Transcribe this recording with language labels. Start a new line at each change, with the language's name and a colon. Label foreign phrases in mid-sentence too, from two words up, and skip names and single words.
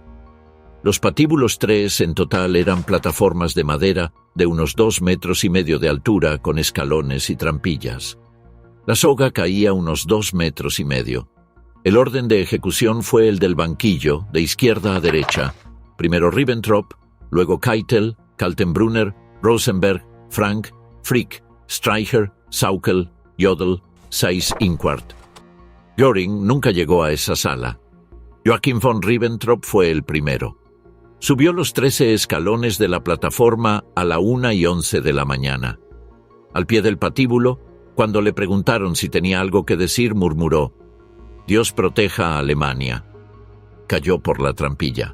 Spanish: Los patíbulos 3 en total eran plataformas de madera de unos 2,5 metros de altura con escalones y trampillas. La soga caía unos 2,5 metros. El orden de ejecución fue el del banquillo, de izquierda a derecha. Primero Ribbentrop, luego Keitel, Kaltenbrunner, Rosenberg, Frank, Frick, Streicher, Sauckel, Jodl, Seyss-Inquart. Göring nunca llegó a esa sala. Joachim von Ribbentrop fue el primero. Subió los 13 escalones de la plataforma a la 1:11 de la mañana. Al pie del patíbulo, cuando le preguntaron si tenía algo que decir, murmuró: «Dios proteja a Alemania». Cayó por la trampilla.